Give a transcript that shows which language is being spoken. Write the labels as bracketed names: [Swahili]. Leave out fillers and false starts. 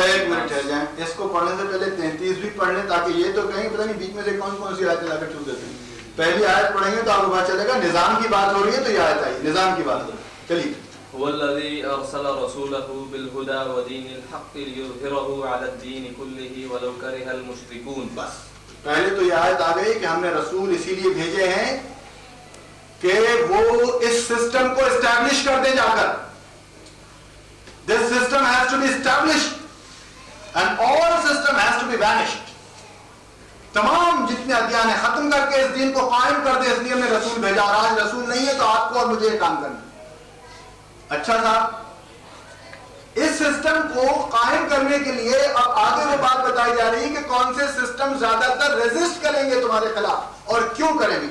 [Urdu] اچھا ایک منٹ ٹھہر جائیں، اس کو پڑھنے سے پہلے 33 بھی پڑھ لیں تاکہ یہ تو کہیں پتہ نہیں بیچ میں سے کون سی آیتیں لا کر چھوڑ دیتے ہیں. پہلی آیت پڑھیں گے تو آپ کو پتہ چلے گا نظام کی بات ہو رہی ہے تو یہ آیت آئی نظام کی بات ہو رہی ہے. چلیے. [Arabic] هو الذي أرسل رسوله بالهدى ودين الحق ليظهره على الدين كله ولو كره المشركون. [Urdu] بس پہلے تو یہ آیت آ گئی کہ ہم نے رسول اسی لیے بھیجے ہیں کہ وہ اس سسٹم کو اسٹیبلش کر دیں جا کر. [English] This system has to be established and all system has to be vanished. [Urdu] تمام جتنے ادیان ہیں ختم کر کے اس دین کو قائم کر دے، اس لیے ہم نے رسول بھیجا. اور آج رسول نہیں ہے تو آپ کو اور مجھے یہ کام کرنا. اچھا صاحب، اس سسٹم کو قائم کرنے کے لیے اب آگے وہ بات بتائی جا رہی ہے کہ کون سے سسٹم زیادہ تر ریزسٹ کریں گے تمہارے خلاف اور کیوں کریں گے.